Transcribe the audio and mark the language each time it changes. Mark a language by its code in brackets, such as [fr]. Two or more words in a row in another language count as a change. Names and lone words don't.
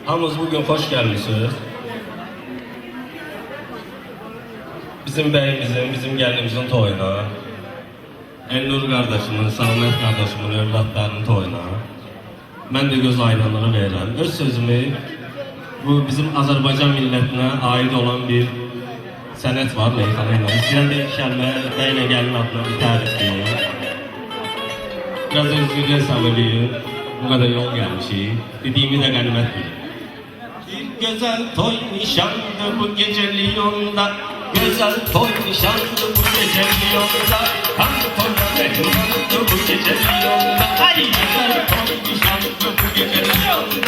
[tr] Hamınız bugün hoş gelmişsiniz. [az] Bizim bəyimizin, bizim gəlinimizin toyuna, Elnur kardeşimin, Samet kardeşimin evlatlarının toyuna mən də göz aydınlığı verirəm. Öz sözümü bu bizim Azərbaycan millətinə aid olan bir sənət var Leyxana ilə. İstəyən də iki kəlmə bəylə gəlin adına bir tərifləyim. Biraz özünüzü sabırlayın. [tr] Bu kadar yol gelmişik. Dediğimi de [az] qənimət bilin. [tr] Bir güzel toy nişandı bu gece Lyon'da. Güzel toy nişandı bu gece Lyon'da. Hangi toyda mehmandı bu gece Lyon'da. Ay güzel toy nişandı bu gece Lyon'da.